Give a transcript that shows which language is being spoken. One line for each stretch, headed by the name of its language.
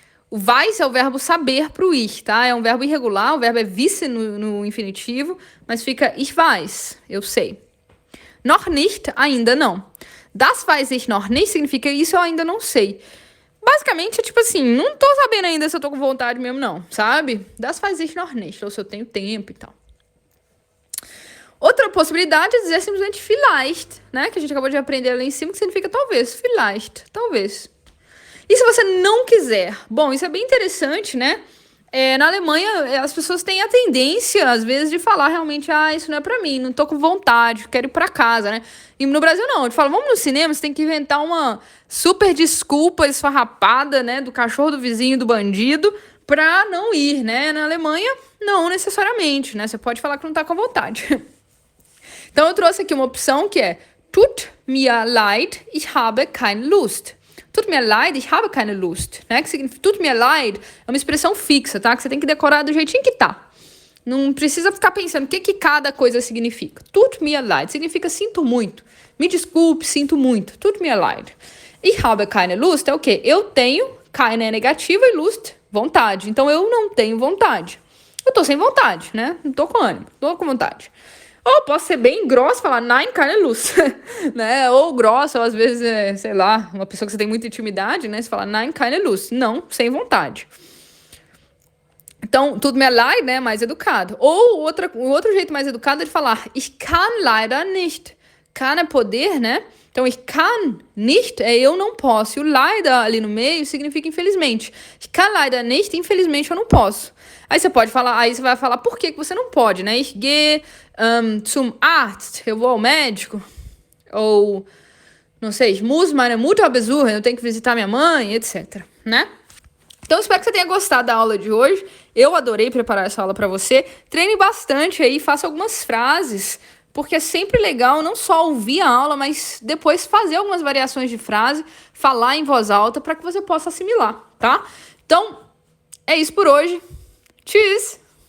Portuguese: O weiß é o verbo saber pro ich, tá? É um verbo irregular, o verbo é wissen no infinitivo, mas fica ich weiß, eu sei.
German: Noch nicht,
Portuguese: ainda não.
German: Das weiß ich noch nicht
Portuguese: significa isso eu ainda não sei. Basicamente, é tipo assim, não tô sabendo ainda se eu tô com vontade mesmo, não, sabe?
German: Das weiß ich noch nicht,
Portuguese: ou se eu tenho tempo e tal. Outra possibilidade é dizer simplesmente vielleicht, né? Que a gente acabou de aprender lá em cima, que significa talvez, vielleicht, talvez. E se você não quiser? Bom, isso é bem interessante, né? Na Alemanha, as pessoas têm a tendência, às vezes, de falar realmente, isso não é pra mim, não tô com vontade, quero ir pra casa, né? E no Brasil, não. A gente fala, vamos no cinema, você tem que inventar uma super desculpa esfarrapada, né? Do cachorro do vizinho, do bandido, pra não ir, né? Na Alemanha, não necessariamente, né? Você pode falar que não tá com vontade. Então, eu trouxe aqui uma opção que é
German: Tut mir leid, ich habe keine Lust. Tut mir leid, ich habe keine Lust, né?
Portuguese: Que significa, tut mir leid é uma expressão fixa, tá? Que você tem que decorar do jeitinho que tá. Não precisa ficar pensando o que cada coisa significa. Tut mir leid significa sinto muito. Me desculpe, sinto muito.
German: Tut mir leid. Ich habe keine Lust
Portuguese: é o quê? Eu tenho, keine é negativa e Lust, vontade. Então, eu não tenho vontade. Eu tô sem vontade, né? Não tô com ânimo, tô com vontade. Ou posso ser bem grossa e falar,
German: nein, keine Lust,
Portuguese: né? Ou grossa, ou às vezes, sei lá, uma pessoa que você tem muita intimidade, né? Você fala,
German: nein, keine Lust.
Portuguese: Não, sem vontade. Então, tut mir leid, né? Mais educado. Ou o outro jeito mais educado é de falar,
German: ich kann leider nicht.
Portuguese: Kann é poder, né? Então, ich kann nicht é eu não posso. E o leider ali no meio significa infelizmente.
German: Ich kann leider nicht,
Portuguese: infelizmente eu não posso. Aí você pode falar, aí você vai falar por que você não pode, né?
German: Ich gehe zum Arzt,
Portuguese: eu vou ao médico. Ou, não sei,
German: ich muss meine Mutter besuchen,
Portuguese: eu tenho que visitar minha mãe, etc, né? Então, espero que você tenha gostado da aula de hoje. Eu adorei preparar essa aula para você. Treine bastante aí, faça algumas frases, porque é sempre legal não só ouvir a aula, mas depois fazer algumas variações de frase, falar em voz alta para que você possa assimilar, tá? Então, é isso por hoje. Tschüss!